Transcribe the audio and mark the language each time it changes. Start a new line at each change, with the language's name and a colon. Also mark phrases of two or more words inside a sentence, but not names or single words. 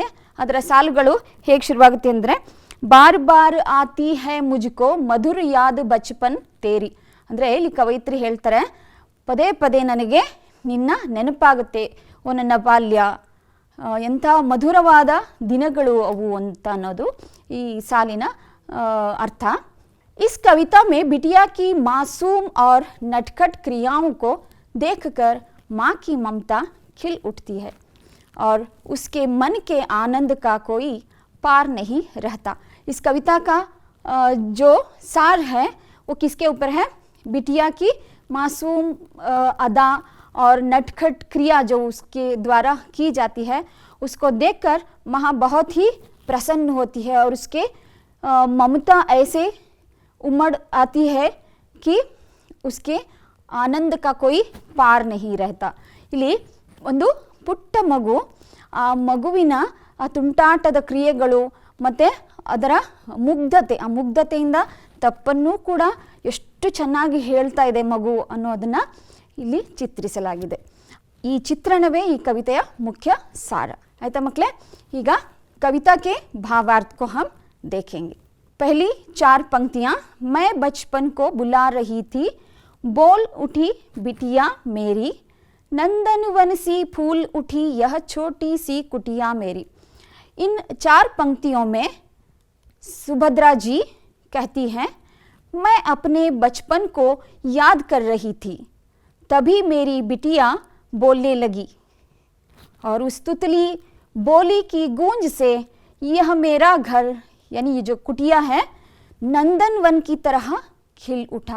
Kannada: ಅದರ ಸಾಲುಗಳು ಹೇಗೆ ಶುರುವಾಗುತ್ತೆ ಅಂದರೆ,
Hindi: बार बार आती है मुझको मधुर याद बचपन तेरी.
Kannada: ಅಂದರೆ ಇಲ್ಲಿ ಕವಯಿತ್ರಿ ಹೇಳ್ತಾರೆ, ಪದೇ ಪದೇ ನನಗೆ ನಿನ್ನ ನೆನಪಾಗುತ್ತೆ ಓ ನನ್ನ ಬಾಲ್ಯ, ಎಂಥ ಮಧುರವಾದ ದಿನಗಳು ಅವು ಅಂತ ಅನ್ನೋದು ಈ ಸಾಲಿನ अर्थ.
Hindi: इस कविता में बिटिया की मासूम और नटखट क्रियाओं को देखकर माँ की ममता खिल उठती है और उसके मन के आनंद का कोई पार नहीं रहता. इस कविता का जो सार है वो किसके ऊपर है? बिटिया की मासूम अदा और नटखट क्रिया जो उसके द्वारा की जाती है उसको देखकर माँ बहुत ही प्रसन्न होती है और उसके ममता ऐसे उमड़ आती है कि उसके आनंद का कोई पार नहीं रहता.
Kannada: ಇಲ್ಲಿ ಒಂದು ಪುಟ್ಟ ಮಗು, ಆ ಮಗುವಿನ ಆ ತುಂಟಾಟದ ಕ್ರಿಯೆಗಳು ಮತ್ತು ಅದರ ಮುಗ್ಧತೆ, ಆ ಮುಗ್ಧತೆಯಿಂದ ತಪ್ಪನ್ನು ಕೂಡ ಎಷ್ಟು ಚೆನ್ನಾಗಿ ಹೇಳ್ತಾ ಇದೆ ಮಗು ಅನ್ನೋದನ್ನು ಇಲ್ಲಿ ಚಿತ್ರಿಸಲಾಗಿದೆ. ಈ ಚಿತ್ರಣವೇ ಈ ಕವಿತೆಯ ಮುಖ್ಯ ಸಾರ. ಆಯ್ತಾ ಮಕ್ಕಳೇ, ಈಗ
Hindi: कविता के भावार्थ को हम देखेंगे. पहली 4 पंक्तियां, मैं बचपन को बुला रही थी, बोल उठी बिटिया मेरी, नंदनवन सी फूल उठी यह छोटी सी कुटिया मेरी. इन 4 पंक्तियों में सुभद्रा जी कहती हैं, मैं अपने बचपन को याद कर रही थी, तभी मेरी बिटिया बोलने लगी और उस तुतली बोली की गूंज से यह मेरा घर यानी ये जो कुटिया है नंदन वन की तरह खिल उठा.